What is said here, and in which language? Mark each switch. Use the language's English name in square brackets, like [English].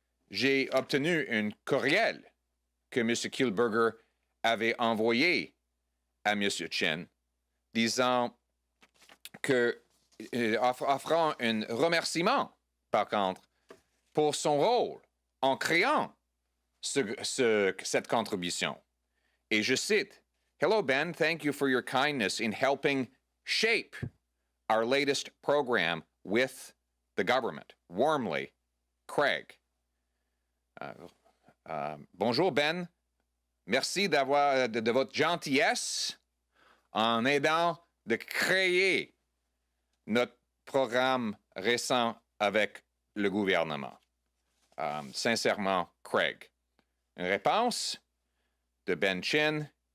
[French] J'ai obtenu un courriel que M. Kielburger avait envoyé à M. Chin, disant que offrant un remerciement, par contre, pour son rôle en créant cette contribution. [English] Et je cite, "Hello Ben, thank you for your kindness in helping shape our latest program with the government. Warmly, Craig." [French] Bonjour Ben, merci de votre gentillesse en aidant de créer notre programme récent avec le gouvernement. Sincèrement, Craig. Une réponse de Ben Chin.